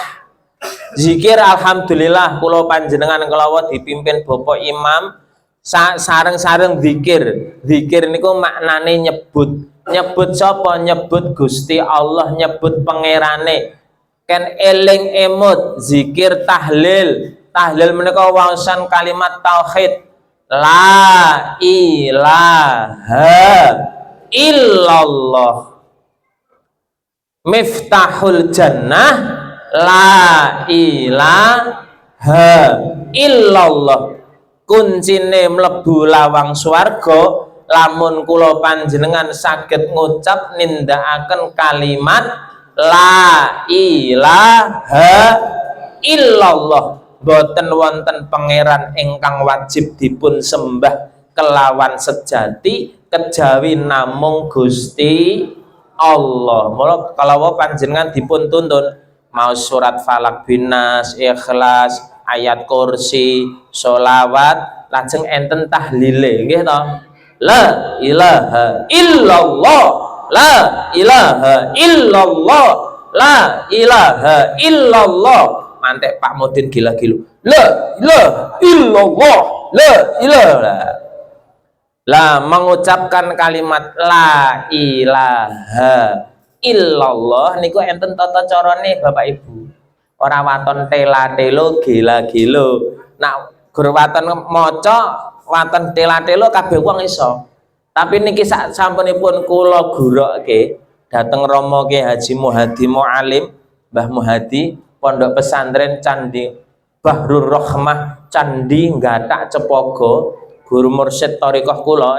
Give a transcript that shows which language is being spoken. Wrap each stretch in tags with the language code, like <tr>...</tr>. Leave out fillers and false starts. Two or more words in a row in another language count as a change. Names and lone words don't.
<jv>Zikir alhamdulillah kula panjenengan kelawa dipimpin Bapak Imam sareng-sareng zikir. Zikir niku maknane nyebut sapa? Nyebut Gusti Allah, nyebut pangerane. Ken eling emut zikir tahlil. Tahlil menika waosan kalimat tauhid.</jv> <ar>لا إله إلا الله. مفتاح الجنة لا إله إلا الله.</ar> <jv>Kuncine mlebu lawang swarga lamun kula panjenengan saged ngucap nindakaken kalimat</jv> <ar>لا إله إلا الله.</ar> <jv>Boten wonten pangeran ingkang wajib dipun sembah kelawan sejati kejawi namung Gusti Allah. Mula kalau panjenengan dipun tuntun mau surat Falak Binas, Ikhlas, ayat kursi, sholawat, lajeng enten tahlile nggih to.</jv> <ar>لا إله إلا الله، لا إله إلا الله، لا إله إلا الله. Mantek Pak Mudin gila-gilu. لا إله إلا الله، لا إله.</ar> <jv>Lah mengucapkan kalimat</jv> <ar>لا إله إلا الله</ar> <jv>niku enten tata carane Bapak Ibu. ora waton tela-telo gila-gilo. Nak gur waton maca waton tela-telo kabeh wong iso. Tapi niki sak sampunipun kula gurokke dateng Romo Ki Haji Muhadi Mualim, Mbah Muhadi, Pondok Pesantren Candi Bahrul Rahmah, Candi Gatak Cepogo, guru mursyid thariqah kula.</jv>